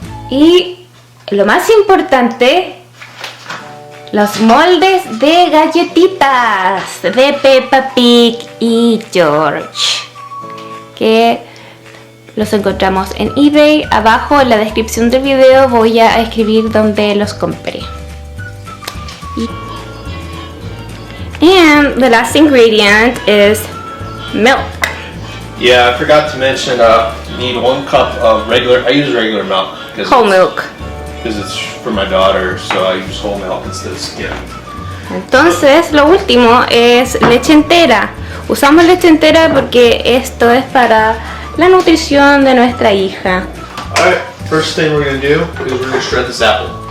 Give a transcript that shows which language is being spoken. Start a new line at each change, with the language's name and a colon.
Spanish: y lo más importante, los moldes de galletitas de Peppa Pig y George, que los encontramos en eBay. Abajo en la descripción del video voy a escribir dónde los compré.
English: And the last ingredient is milk. Yeah, I forgot to mention, you need 1 cup of I use regular milk. Whole milk. Because it's for my daughter, so I use whole milk instead of skim.
Spanish: Entonces, lo último es leche entera. Usamos leche entera porque esto es para la nutrición de nuestra hija.
English: Alright, first thing we're going to do is we're going to shred this apple.